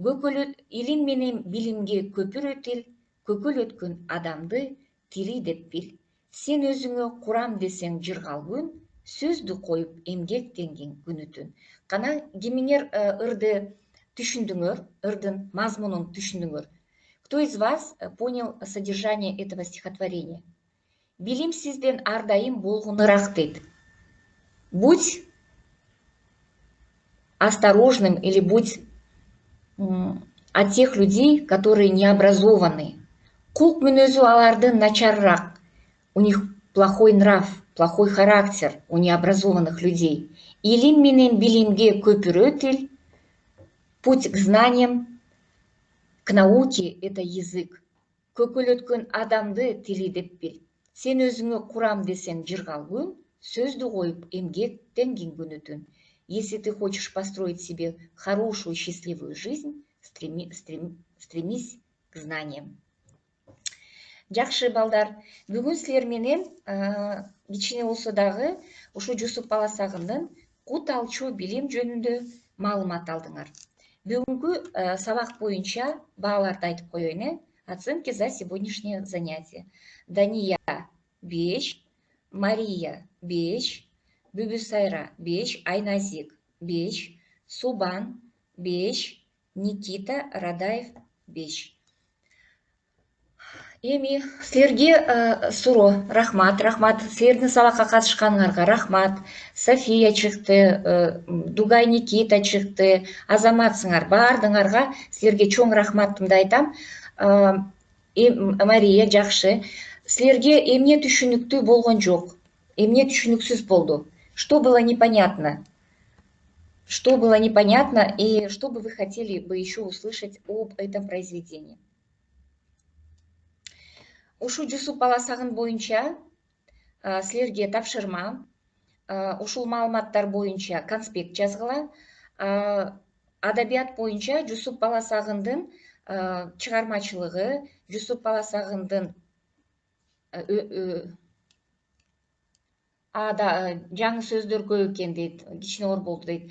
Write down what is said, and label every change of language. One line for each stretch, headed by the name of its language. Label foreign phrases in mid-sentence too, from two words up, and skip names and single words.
Kyrgyz: илим менен билимге көпүрө тил, көкөлөткөн адамды тили деп бил. Сен өзүңө курам десең жыргал күн, сөздү коюп эмгектенген күнүтүн. Кана кимиңер ырды түшүндүңөр, ырдын мазмунун түшүндүңөр?
Russian: Кто из вас понял содержание этого стихотворения?
Kyrgyz: Билим сизден ар дайым болгонураак дейт.
Russian: Будь осторожным или будь от тех людей, которые не образованы.
Kyrgyz: Кулк мүнөзү алардын начарыраак.
Russian: У них плохой нрав, плохой характер у необразованных людей.
Kyrgyz: Илим менен билимге көпүрө тил,
Russian: путь к знаниям, к науке — это язык.
Kyrgyz: Көкөлөткөн адамды тили деп бил. Сен өзүңө курам десең жыргал күн, сөздү коюп эмгектенген күнүтүн.
Russian: Если ты хочешь построить себе хорошую, счастливую жизнь, стремись к знаниям.
Kyrgyz: Жакшы балдар, бүгүн силер менен кичине болсо дагы ушу Жусуп Баласагындын кут алчу билим жөнүндө маалымат алдыңар. Бүгүнкү сабак боюнча бааларды айтып коеюн.
Russian: Оценки за сегодняшнее занятие.
Kyrgyz: Дания 5, Мария 5, Бүбүсайра 5, Айназик 5, Субан 5, Никита Радаев 5. Эми силерге суроо. Рахмат. Силердин сабакка катышканыңарга рахмат. София чыкты, Дугай Никита чыкты, азаматсыңар. Баардыгыңарга силерге чоң рахматымды айтам. Мария жакшы. Силерге эмне түшүнүктүү болгон жок? Эмне түшүнүксүз болду?
Russian: Что было непонятно? Что было непонятно и что бы вы хотели бы еще услышать об этом произведении?
Kyrgyz: Ушу Жусуп Баласагын боюнча силерге тапшырма. Ушул маалыматтар боюнча конспект жазгыла. Адабият боюнча Жусуп Баласагындын чыгармачылыгы, Жусуп Баласагындын жаңы сөздөр көп экен дейт, кичине оор болду дейт.